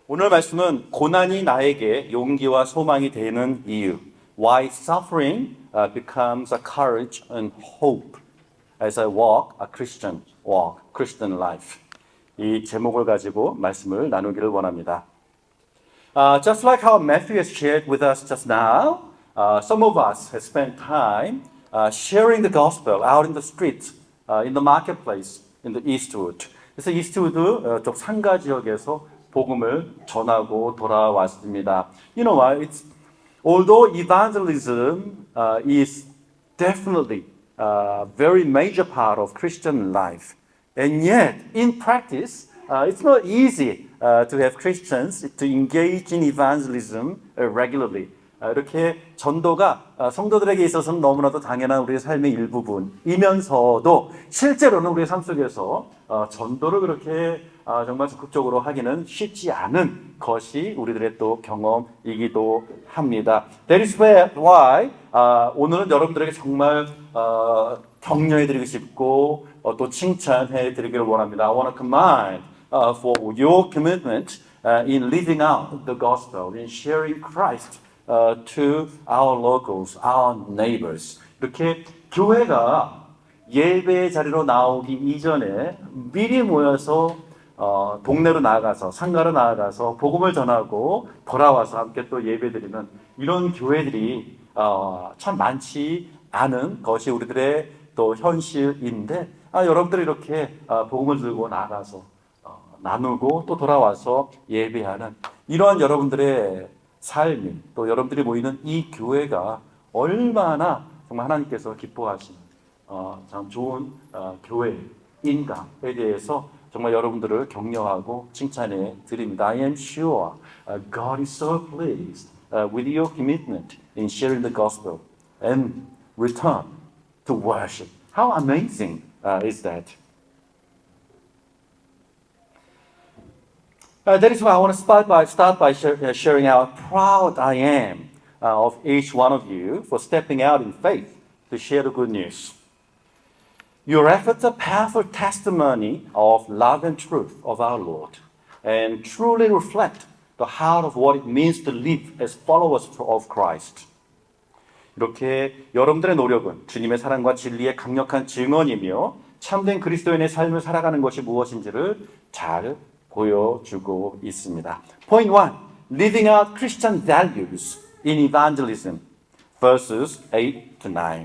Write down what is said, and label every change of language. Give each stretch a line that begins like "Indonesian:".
Korean: 오늘 말씀은 고난이 나에게 용기와 소망이 되는 이유.
English: Why suffering becomes a courage and hope as I walk a Christian walk, Christian life.
Korean: 이 제목을 가지고 말씀을 나누기를 원합니다.
English: Just like how Matthew has shared with us just now, some of us have spent time sharing the gospel out in the streets, in the marketplace, in the Eastwood.
Korean: 그래서 이스트우드 쪽 상가 지역에서 복음을 전하고 돌아왔습니다.
English: You know what? Although evangelism is definitely a very major part of Christian life, and yet in practice, it's not easy to have Christians to engage in evangelism regularly.
Korean: 이렇게 전도가 성도들에게 있어서는 너무나도 당연한 우리의 삶의 일부분이면서도 실제로는 우리의 삶 속에서 전도를 그렇게 정말 적극적으로 하기는 쉽지 않은 것이 우리들의 또 경험이기도 합니다.
English: That is why
Korean: 오늘은 여러분들에게 정말 격려해드리고 싶고 또 칭찬해드리기를 원합니다.
English: I want to commend for your commitment in living out the gospel, in sharing Christ to our locals, our neighbors.
Korean: 이렇게 교회가 예배 자리로 나오기 이전에 미리 모여서 동네로 나아가서 상가로 나아가서 복음을 전하고 돌아와서 함께 또 예배드리는 이런 교회들이 참 많지 않은 것이 우리들의 또 현실인데 여러분들이 이렇게 복음을 들고 나가서 나누고 또 돌아와서 예배하는 이러한 여러분들의 삶이 또 여러분들이 모이는 이 교회가 얼마나 정말 하나님께서 기뻐하시는 참 좋은 교회인가에 대해서 정말 여러분들을 격려하고 칭찬해 드립니다.
English: I am sure God is so pleased with your commitment in sharing the gospel and return to worship. How amazing is that? That is why I want to start by sharing how proud I am of each one of you for stepping out in faith to share the good news. Your efforts are powerful testimony of love and truth of our Lord, and truly reflect the heart of what it means to live as followers of Christ.
Korean: 이렇게 여러분들의 노력은 주님의 사랑과 진리의 강력한 증언이며 참된 그리스도인의 삶을 살아가는 것이 무엇인지를 잘 보여주고 있습니다.
English: Point 1. Living out Christian values in evangelism. Verses 8 to 9.